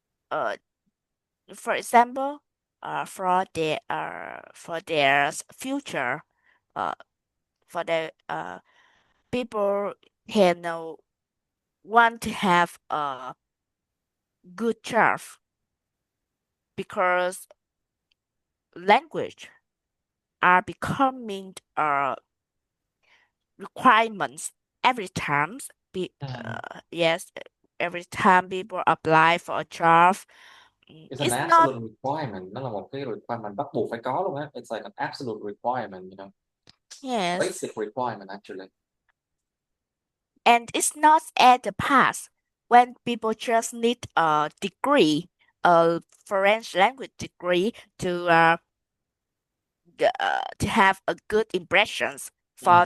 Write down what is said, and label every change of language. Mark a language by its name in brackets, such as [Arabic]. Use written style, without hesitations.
[English] Uh, for example, for their future, uh, for the people can want to have a good job because language are becoming requirements every time. Mm. Yes, every time people apply for a job, It's an it's not. absolute requirement. [Vietnamese] Nó là một cái requirement bắt buộc phải có luôn á. [English] It's like an absolute requirement, Yes, basic requirement actually. and it's not at the past when people just need a degree, a French language degree to have a good impressions for